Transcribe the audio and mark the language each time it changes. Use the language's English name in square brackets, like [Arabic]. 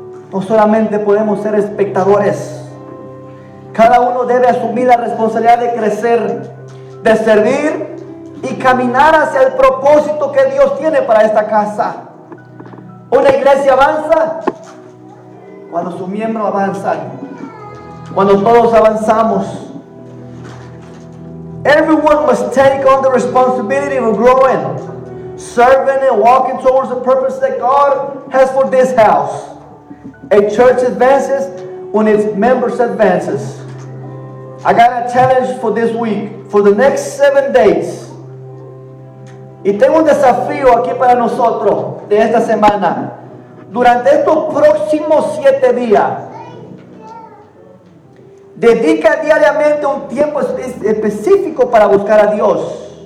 [Spanish] No solamente podemos ser espectadores. Cada uno debe asumir la responsabilidad de crecer, de servir y caminar hacia el propósito que Dios tiene para esta casa. Una iglesia avanza cuando sus miembros avanzan, cuando todos avanzamos. [English] Everyone must take on the responsibility of growing, serving and walking towards the purpose that God has for this house. A church advances when its members advances. I got a challenge for this week, for the next 7 days. [Spanish] Y tengo un desafío aquí para nosotros de esta semana. Durante estos próximos 7 días, dedica diariamente un tiempo específico para buscar a Dios.